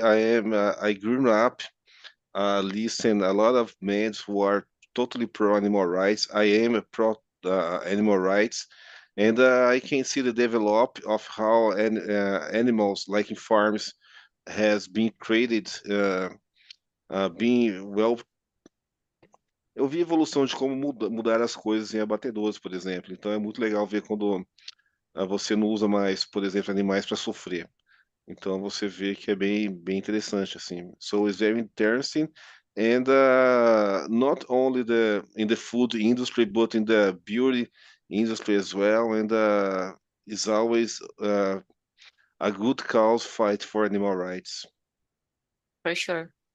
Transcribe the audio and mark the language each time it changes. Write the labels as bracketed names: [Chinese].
[English] I grew up listen a lot of men who are totally pro animal rights. I am a pro animal rights, and I can see the develop of how animals, like in farms, has been created, being well. [Portuguese] Eu vi a evolução de como mudar as coisas em abatedouros, por exemplo. Então é muito legal ver quando você não usa mais, por exemplo, animais para sofrer. Então você vê que é bem interessante assim. [English] So it's very interesting, and not only in the food industry, but in the beauty industry as well. And it's always a good cause fight for animal rights. For sure.